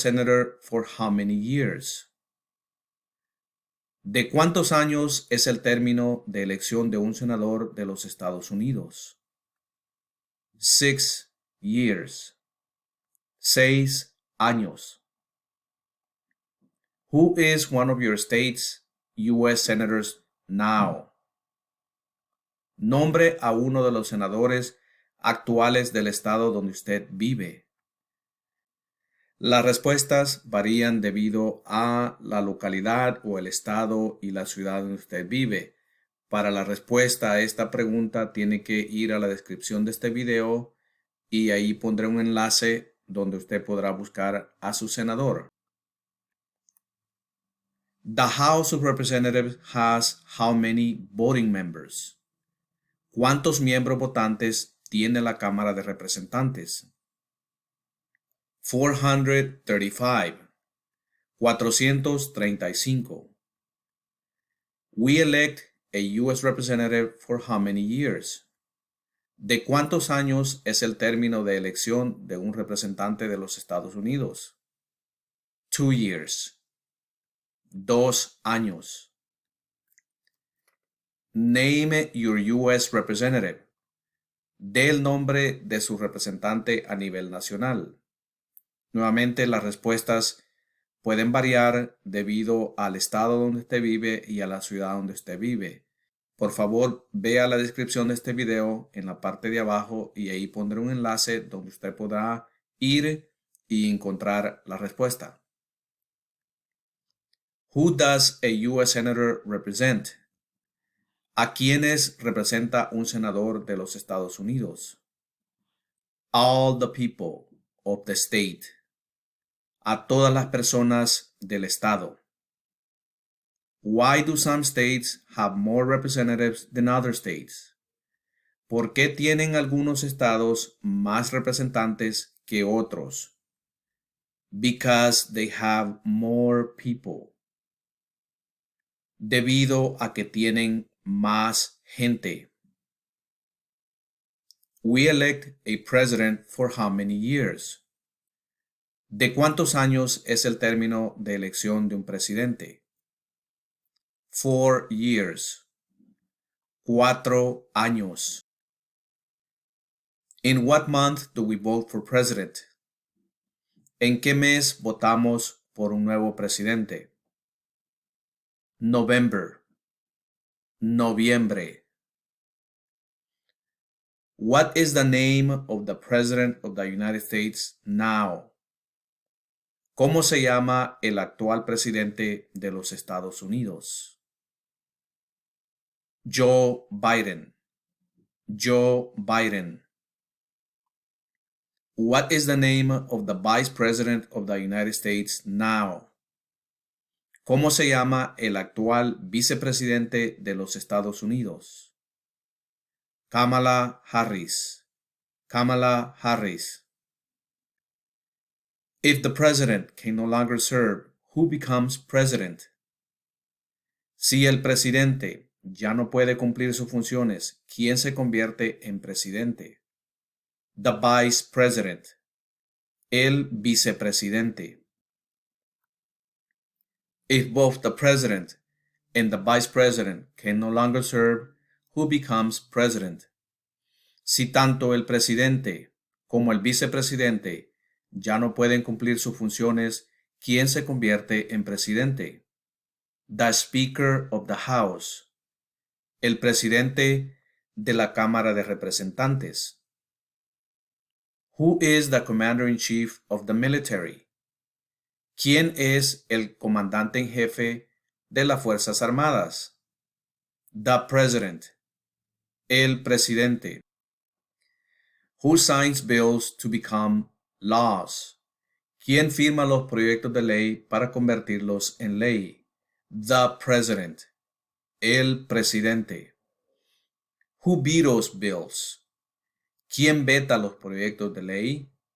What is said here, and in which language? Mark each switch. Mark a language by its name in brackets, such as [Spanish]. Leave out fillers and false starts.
[English] senator for how many years? [Spanish] ¿De cuántos años es el término de elección de un senador de los Estados Unidos? [English] 6 years. [Spanish] 6 años. [English] Who is one of your state's U.S. senators now? [Spanish] Nombre a uno de los senadores actuales del estado donde usted vive. Las respuestas varían debido a la localidad o el estado y la ciudad donde usted vive. Para la respuesta a esta pregunta tiene que ir a la descripción de este video y ahí pondré un enlace donde usted podrá buscar a su senador. [English] The House of Representatives has how many voting members? [Spanish] ¿Cuántos miembros votantes tiene la Cámara de Representantes? 435. 435. [English] We elect a U.S. representative for how many years? [Spanish] ¿De cuántos años es el término de elección de un representante de los Estados Unidos? [English] 2 years. [Spanish] 2 años. [English] Name your U.S. representative. [Spanish] Dé el nombre de su representante a nivel nacional. Nuevamente, las respuestas pueden variar debido al estado donde usted vive y a la ciudad donde usted vive. Por favor, vea la descripción de este video en la parte de abajo y ahí pondré un enlace donde usted podrá ir y encontrar la respuesta. [English] Who does a U.S. Senator represent? [Spanish] ¿A quiénes representa un senador de los Estados Unidos? [English] All the people of the state. [Spanish] A todas las personas del estado. [English] Why do some states have more representatives than other states? [Spanish] ¿Por qué tienen algunos estados más representantes que otros? [English] Because they have more people. [Spanish] Debido a que tienen más gente. [English] We elect a president for how many years? [Spanish] ¿De cuántos años es el término de elección de un presidente? [English] 4 years. [Spanish] 4 años. [English] In what month do we vote for president? [Spanish] ¿En qué mes votamos por un nuevo presidente? [English] November. [Spanish] Noviembre. [English] What is the name of the President of the United States now? [Spanish] ¿Cómo se llama el actual presidente de los Estados Unidos? Joe Biden. Joe Biden. [English] What is the name of the Vice President of the United States now? [Spanish] ¿Cómo se llama el actual vicepresidente de los Estados Unidos? Kamala Harris. Kamala Harris. [English] If the president can no longer serve, who becomes president? [Spanish] Si el presidente ya no puede cumplir sus funciones, ¿quién se convierte en presidente? [English] The Vice President. [Spanish] El vicepresidente. [English] If both the president and the vice president can no longer serve, who becomes president? [Spanish] Si tanto el presidente como el vicepresidente ya no pueden cumplir sus funciones, ¿quién se convierte en presidente? [English] The Speaker of the House. [Spanish] El presidente de la Cámara de Representantes. [English] Who is the commander-in-chief of the military? [Spanish] ¿Quién es el comandante en jefe de las Fuerzas Armadas? [English] The President. [Spanish] El presidente. [English] Who signs bills to become laws? [Spanish] ¿Quién firma los proyectos de ley para convertirlos en ley? [English] The President. [Spanish] El presidente. [English] Who vetoes bills? [Spanish] ¿Quién veta los proyectos de ley?